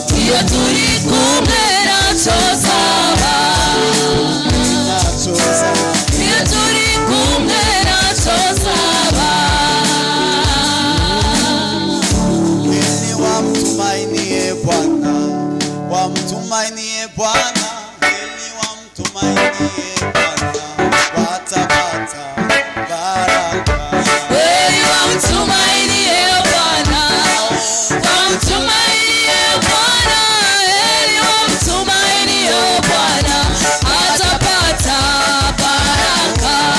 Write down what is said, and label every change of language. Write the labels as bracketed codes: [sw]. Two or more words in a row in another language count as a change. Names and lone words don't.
[rw] iyo turi kumwe ntacyo zaba, iyo turi kumwe ntacyo zaba. [sw] Heri wamtumainie Bwana, wamtumainie Bwana, heri wamtumainie Bwana, watapata baraka. Heri wamtumainie Bwana, wamtumainie Bwana, heri wamtumainie Bwana, atapata baraka.